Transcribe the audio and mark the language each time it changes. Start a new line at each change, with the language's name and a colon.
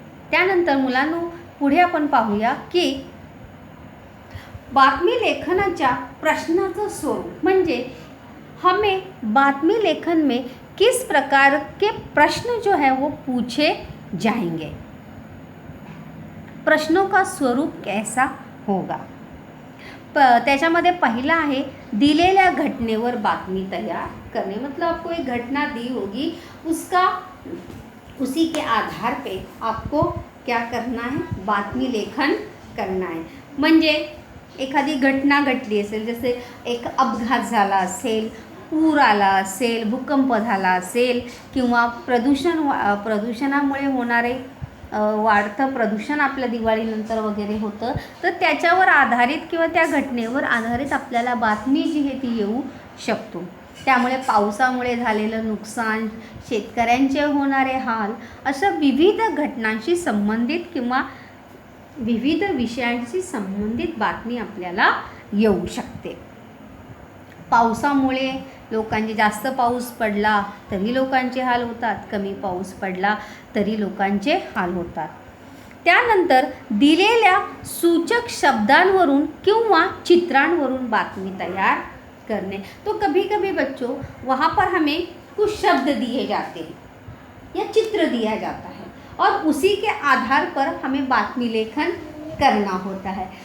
Marathi: त्यानंतर मुलांनो पुढे आपण पाहूया की बातमी लेखनाच्या प्रश्नाचं स्वरूप, म्हणजे
Hindi: हमें बातमी लेखन में किस प्रकार के प्रश्न जो है वो पूछे जाएंगे, प्रश्नों का स्वरूप कैसा होगा.
Marathi: त्याच्यामध्ये पहिला आहे दिलेल्या घटनेवर बातमी
Hindi: तैयार करने. मतलब आपको एक घटना दी होगी, उसी के आधार पे आपको क्या करना है, बातमी लेखन करना है.
Marathi: म्हणजे एखादी घटना घडली असेल, जसे एक अपघात झाला असेल, पूर आला असेल, भूकंप झाला असेल, किंवा प्रदूषणामुळे होणारे वाढतं प्रदूषण आपल्या दिवाळीनंतर वगैरे होतं, तर त्याच्यावर आधारित किंवा त्या घटनेवर आधारित आपल्याला बातमी जी आहे ती येऊ शकतो. त्यामुळे पावसामुळे झालेलं नुकसान, शेतकऱ्यांचे होणारे हाल, अशा विविध घटनांशी संबंधित किंवा विविध विषयांशी संबंधित बातमी आपल्याला येऊ शकते. पावसामुळे लोकांचे जास्त पाऊस पडला तरी लोकांचे हाल होतात, कमी पाऊस पडला तरी लोकांचे हाल होतात. त्यानंतर दिलेल्या सूचक शब्दांवरून किंवा चित्रांवरून बातमी
Hindi: तैयार करने. तो कभी कभी बच्चों वहाँ पर हमें कुछ शब्द दिए जाते हैं या चित्र दिया जाता है और उसी के आधार पर हमें बातमी लेखन करना होता है.